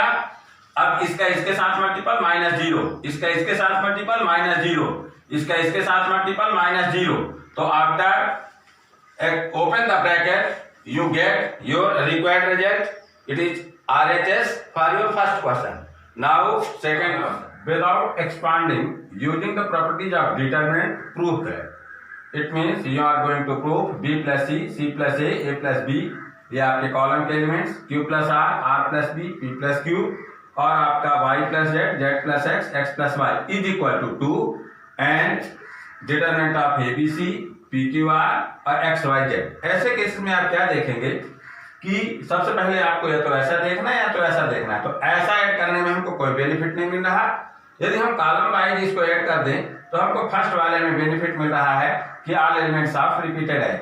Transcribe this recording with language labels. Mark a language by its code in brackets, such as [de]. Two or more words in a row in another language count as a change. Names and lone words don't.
[hi] अब इसका इसके साथ मल्टीपल -0, इसका इसके साथ मल्टीपल -0, इसका इसके साथ मल्टीपल -0। [en] तो after open the bracket you get your required result. It is RHS for your first question. Now second question, without expanding using the properties of determinant, prove that. It means you are going to prove b plus c, c plus a plus b, [hi] ये आपके कॉलम के एलिमेंट्स [en] q plus r plus b, p plus q और आपका y plus z, z plus x, x plus y is equal to 2 and determinant of a b c, p q r और x y z। [hi] ऐसे केस में आप क्या देखेंगे कि सबसे पहले आपको या तो ऐसा देखना है या तो ऐसा देखना है। तो ऐसा ऐड करने में हमको कोई बेनिफिट नहीं मिल रहा। यदि हम कॉलम वाइज इसको ऐड कर दें तो हमको फर्स्ट वाले में बेनिफिट मिल रहा है कि [en] all elements of repeated as.